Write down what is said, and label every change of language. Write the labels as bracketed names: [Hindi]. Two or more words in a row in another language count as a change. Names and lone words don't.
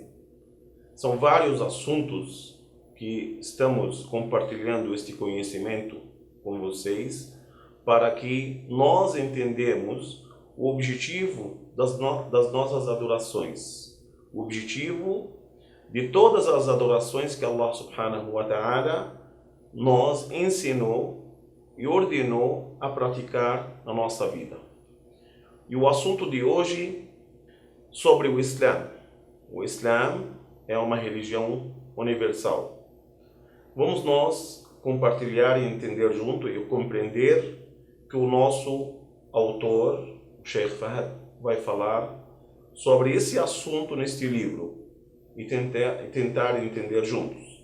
[Portuguese] São vários assuntos que estamos compartilhando este conhecimento com vocês para que nós entendamos o objetivo das nossas adorações. O objetivo de todas as adorações que [Arabic] الله سبحانه وتعالى [Portuguese] nos ensinou e ordenou a praticar na nossa vida. E o assunto de hoje sobre o Islã. O Islã é uma religião universal. Vamos nós compartilhar e entender junto e compreender que o nosso autor, o Sheikh Fahd, vai falar sobre esse assunto neste livro e tentar entender juntos.